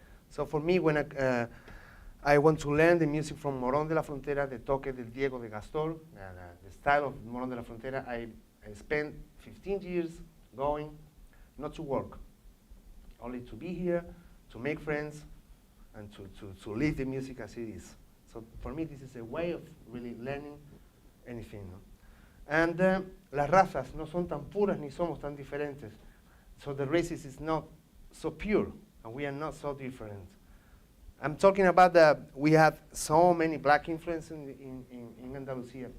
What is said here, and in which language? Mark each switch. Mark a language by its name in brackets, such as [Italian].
[English] So for me, when I want to learn the music from Morón de la Frontera, the toque del Diego de Gastor, the style of Morón de la Frontera, I spent 15 years going, not to work, only to be here, to make friends, and to live the music as it is. So for me, this is a way of really learning anything. No? [Spanish] And las razas no son tan puras ni somos tan diferentes. [English] So the races is not so pure, and we are not so different. I'm talking about that we have so many black influence in Andalusia.